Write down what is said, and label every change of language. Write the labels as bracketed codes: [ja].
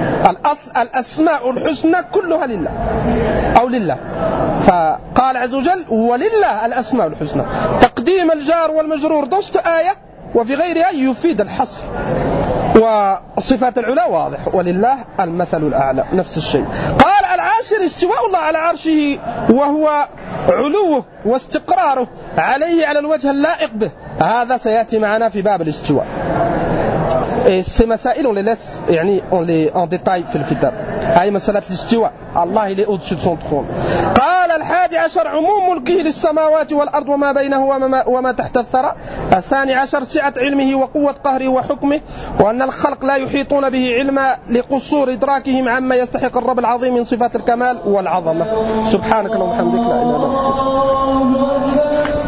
[ar] الأصل الأسماء الحسنى كلها لله أو لله، فقال عز وجل ولله الأسماء الحسنى، تقديم الجار والمجرور دوست آية وفي غيرها يفيد الحصر. وصفات العلا واضح، ولله المثل الأعلى نفس الشيء. قال العاشر استواء الله على عرشه وهو علوه واستقراره عليه على الوجه اللائق به، هذا سيأتي معنا في باب الاستواء. هذه مسائل [fr] on les laisse [ar] يعني [fr] on les en détail [ar] في الكتاب. هاي مسألة الاستواء، الله [fr] il est au-dessus de son trône. [ar] قال الحادي عشر عموم ملكه للسماوات والأرض وما بينه وما تحت الثرى. الثاني عشر سعة علمه وقوة قهره وحكمه، وأن الخلق لا يحيطون به علما لقصور إدراكهم عما يستحق الرب العظيم من صفات الكمال والعظمة. سبحانك اللهم وبحمدك لا إله إلا أنت.